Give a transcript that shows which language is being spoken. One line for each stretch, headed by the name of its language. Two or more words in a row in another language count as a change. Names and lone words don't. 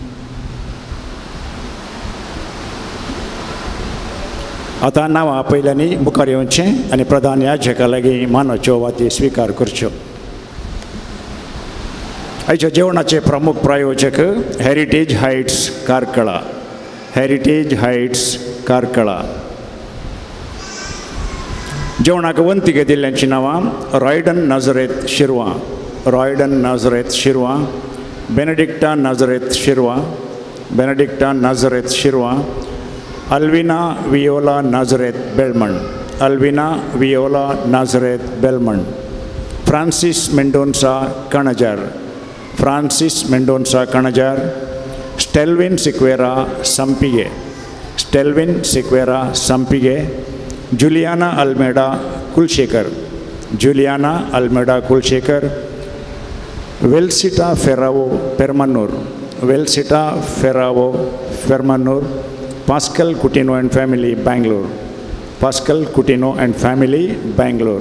Konkani: आतां नांवां पयल्यांनी मुखार येवचें आनी प्रधान याजका लागीं मानाच्यो वाती स्विकार करच्यो. आयच्या जेवणाचे प्रमुख प्रायोजक हेरिटेज हायट्स कारकळा. हेरिटेज हायट्स कारकळा. जेवणाक वंतिगे दिल्ल्यांची नांवां रॉयडन नाझरेत शिरवां, रॉयडन नाझरेत शिरवां, बेनेडिक्टा नाझरेत शिरवां, बेनेडिक्टा नाझरेत शिरवां, अल्विना वियोला नाझरेत बेलमंड, अल्विना वियोला नाझरेत बेलमंड, फ्रांसीस मेंडोन्सा कणजार, फ्रांसीस मेंडोन्सा कणजार, स्टेल्विन सिक्वेरा संपिगे, स्टेल्विन सिक्वेरा संपिगे, जुलियाना अल्मेडा कुलशेखर, जुलियाना अल्मेडा कुलशेखर, वेल्सिटा फेरावो पेरमानूर, वेल्सिटा फेरावो पेरमानूर, पास्कल कुटिनो
English: and family
Konkani: बेंगलोर, पास्कल कुटिनो
English: and family
Konkani: बेंगलोर.